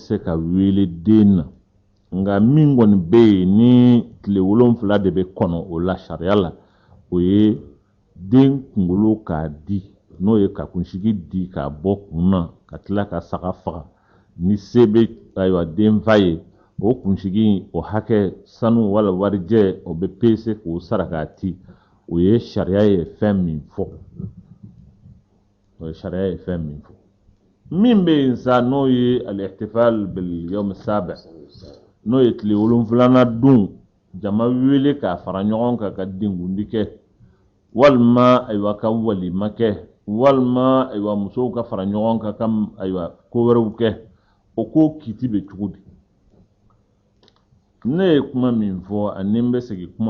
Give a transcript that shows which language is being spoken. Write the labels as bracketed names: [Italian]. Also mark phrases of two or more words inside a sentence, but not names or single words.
[Bambara] se ka wele den na nka min kɔni bɛ yen ni tile 7 de bɛ kɔnɔ o la sariya la o ye den kunkolo k'a di n'o ye ka kunsigi di k'a bɔ kun na ka tila ka saga faga ni se bɛ ayiwa den fa ye o kunsigi o hakɛ sanu wala warijɛ o bɛ pese k'o sara k'a ti o ye sariya ye fɛn min fɔ o ye sariya ye fɛn min fɔ min bɛ yen sa n'o ye [Arabic] الاحتفال باليوم السابع [Bambara] n'o ye tile 7 don jama wele k'a fara ɲɔgɔn kan ka denkundi kɛ walima ayiwa ka walima kɛ walima ayiwa musow ka fara ɲɔgɔn kan ka ayiwa ko wɛrɛw kɛ o ko kiti bɛ cogo di ne ye kuma min fɔ ani n bɛ segin kuma